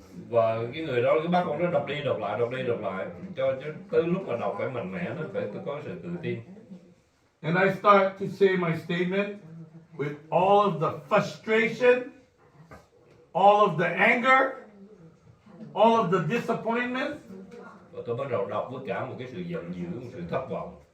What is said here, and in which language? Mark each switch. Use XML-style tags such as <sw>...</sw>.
<vi>Và cái người đó cứ bắt ông đó đọc đi đọc lại cho tới lúc mà đọc phải mạnh mẽ, nó phải có sự tự tin.</vi> <en>and I start to say my statement with all of the frustration, all of the anger, all of the disappointment,</en> <vi>Và tôi bắt đầu đọc với cả một cái sự giận dữ, một sự thất vọng,</vi>